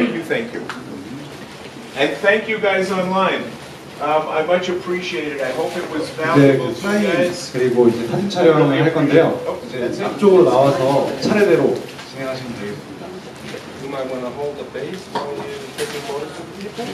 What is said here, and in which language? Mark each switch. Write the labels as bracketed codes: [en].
[en] Thank you. And thank you guys online. I much appreciate it. I hope it was valuable to you guys. [ko] 그리고 이제 사진 촬영을 할 건데요. 이제 앞쪽으로 나와서 차례대로 진행하시면 되겠습니다. [en] You might want to hold the bass while you're taking photos of people.